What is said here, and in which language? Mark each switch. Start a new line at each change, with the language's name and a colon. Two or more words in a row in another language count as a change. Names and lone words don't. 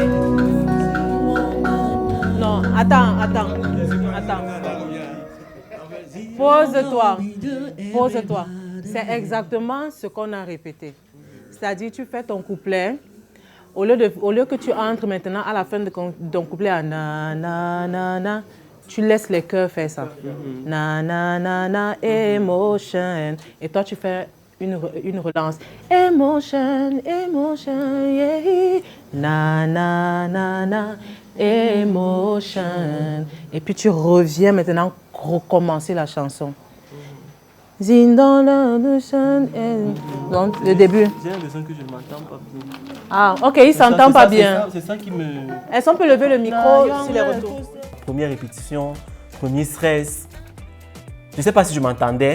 French: Non, attends. Pose-toi. C'est exactement ce qu'on a répété. C'est-à-dire, tu fais ton couplet. Au lieu que tu entres maintenant à la fin de ton couplet à na na na na, tu laisses les chœurs faire ça. Na na na na, emotion. Et toi, tu fais une relance.
English: Emotion, yeah. Na na na na, emotion.
French: Et puis tu reviens maintenant recommencer la chanson. Donc, le début. J'ai l'impression que je ne m'entends pas bien. Ah, ok, il ne s'entend pas bien. C'est ça qui me... Est-ce qu'on peut lever le micro sur les retours? Première répétition, premier stress. Je ne sais pas si je m'entendais.